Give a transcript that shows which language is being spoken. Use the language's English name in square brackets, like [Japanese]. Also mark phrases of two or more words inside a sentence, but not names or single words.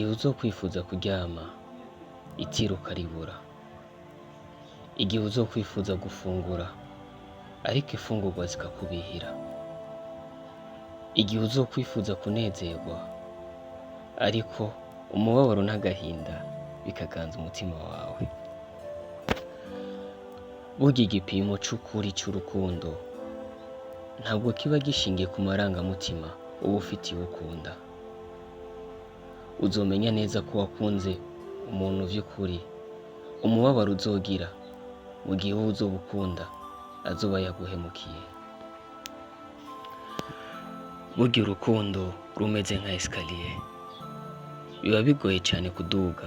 [Rundi] uzokwifuza kuryama itiro ukaribura, igihe uzokwifuza gufungura ariko ifungurwa zikakubihira, igihe uzokwifuza kunezerwa ariko umubabaro n'agahinda bikaganza umutima wawe. Burya igipimo c'ukuri c'urukundo ntabwo kiba gishingiye ku marangamutima uba ufitiye ukunda. Uzomenya neza ko wakunze umuntu vy'ukuri umubabaro uzogira mu gihe wowe uzobukunda azoba yaguhemukiye. Burya urukundo rumeze nka escalier, biba bigoye cyane kuduga.